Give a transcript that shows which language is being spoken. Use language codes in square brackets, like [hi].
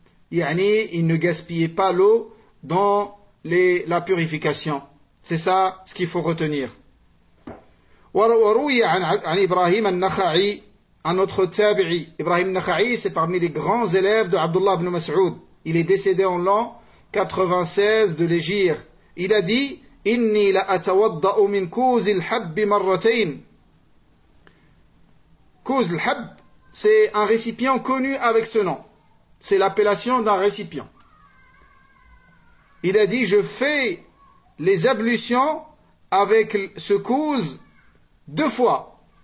[fr] Yani, ils ne gaspillaient pas l'eau dans la purification. C'est ça ce qu'il faut retenir. [ar] وروي عن إبراهيم النخعي [fr] عن أخو التابعي إبراهيم النخعي c'est parmi les grands élèves de Abdullah ibn Mas'ud. Il est décédé en l'an 96 de l'Hégire. Il a dit [ar] إني لأتوضأ من كوز الحب مرتين. [fr] كوز الحب, c'est un récipient connu avec ce nom. C'est l'appellation d'un récipient. Il a dit, je fais les ablutions avec ce kouz deux fois.